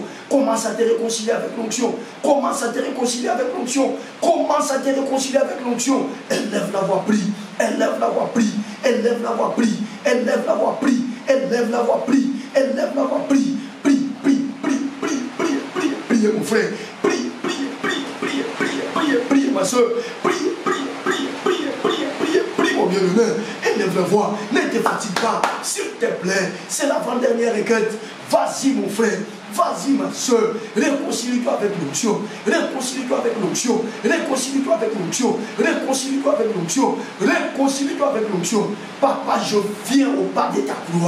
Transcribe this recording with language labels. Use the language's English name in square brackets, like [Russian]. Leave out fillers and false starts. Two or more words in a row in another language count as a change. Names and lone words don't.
[French] Commence à te réconcilier avec l'onction. Commence à te réconcilier avec l'onction. Commence à te réconcilier avec l'onction. Élève la voix, prie. Élève la voix, prie. Élève la voix, prie. Élève la voix, prie. Élève la voix, prie. Élève la voix, prie. Prie, prie, prie, prie, prie, prie, prie, mon frère. Prie, prie, prie, prie, prie, prie, prie, ma soeur. Prie, prie, prie, prie, prie, prie, prie, mon bien-aimé. Élève la voix. Ne te fatigue pas. S'il te plaît, c'est l'avant-dernière requête. Vas-y, mon frère. Vas-y, ma soeur. Réconcilie-toi avec l'onction. Réconcilie-toi avec l'onction. Réconcilie-toi avec l'onction. Réconcilie-toi avec l'onction. Réconcilie-toi avec l'onction. Papa, je viens au pas de ta croix.